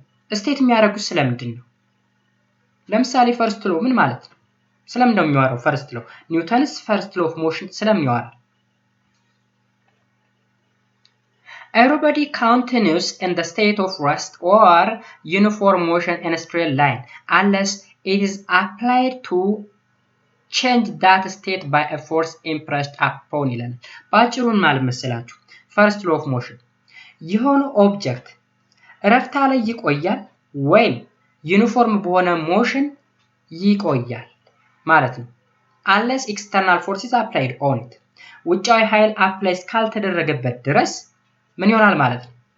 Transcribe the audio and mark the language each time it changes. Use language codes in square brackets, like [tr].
[am] ስቴት የሚያደርጉት ስለምንድን ነው? ለምሳሌ ፈርስት ሎ ምን ማለት ነው? ስለምን ነው የሚያወራው? ፈርስት ሎ ኒውተንስ ፈርስት ሎ ኦፍ ሞሽን ስለምን ያወራል? [en] Everybody continues in the state of rest or uniform motion in a straight line unless it is applied to change that state by a force impressed upon it. [am] ባጭሩን ማለት መሰላችሁ ፈርስት ሎ ኦፍ ሞሽን የሆነ ኦብጀክት ረፍታ ላይ ይቆያል ወይም ዩኒፎርም በሆነ ሞሽን ይቆያል ማለት ነው። [en] unless external force is applied on it [am] ውጫዊ ኃይል አፕላይ ካልተደረገበት ድረስ ምን ይሆናል ማለት ነው?